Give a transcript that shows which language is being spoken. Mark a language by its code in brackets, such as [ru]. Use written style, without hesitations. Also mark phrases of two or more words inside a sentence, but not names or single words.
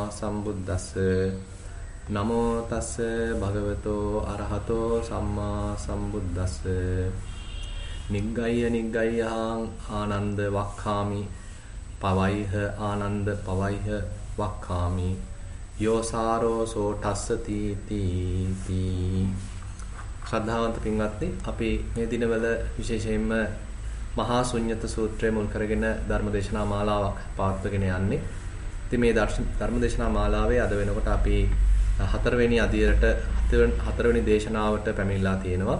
[pi] සම්බුද්දස්ස නමෝ තස්ස භගවතෝ අරහතෝ සම්මා සම්බුද්දස්ස නිග්ගය්‍ය නිග්ගය්‍යං ආනන්ද වක්ඛාමි පවයිහ ආනන්ද පවයිහ වක්ඛාමි යෝසාරෝ සෝඨස්සති තී [si] ශ්‍රද්ධාවන්ත පින්වත්නි අපි මේ දිනවල විශේෂයෙන්ම මහා ශුන්්‍යත සූත්‍රය මුල් කරගෙන ධර්මදේශනා මාලාවක් පවත්වගෙන යන්නේ. ඉතින් මේ ධර්මදේශනා මාලාවේ අද වෙනකොට අපි හතරවෙනි අදියරට හතරවෙනි දේශනාවට පැමිණලා තියෙනවා.